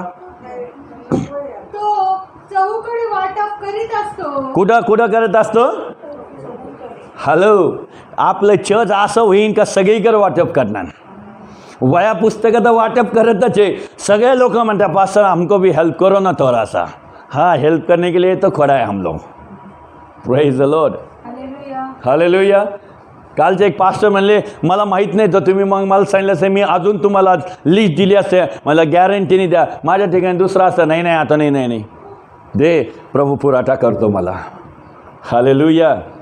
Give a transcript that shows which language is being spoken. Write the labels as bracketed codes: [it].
[mr] तो चहूकडे वाटप करीत असतो. कुठं करत असतो? हॅलो. आपलं चर्च असं होईन का सगळीकडे वाटप करणार? वया पुस्तकाचं वाटप करतच आहे. सगळे लोक म्हणतात [hi] पास्टर हमको भी हेल्प करो ना थोड़ा सा. हाँ, हेल्प करने के लिए तो खड़ा है हम लोग. [en] Praise the Lord. Hallelujah. [mr] कालचे एक पास्टर म्हणले मला माहीत नाही, तर तुम्ही मग मला सांगितलं असं मी अजून तुम्हाला लिस्ट दिली असते, मला गॅरंटीने द्या. माझ्या ठिकाणी दुसरा असतं, नाही आता नाही दे, प्रभू पुरवठा करतो मला. हालेलुया.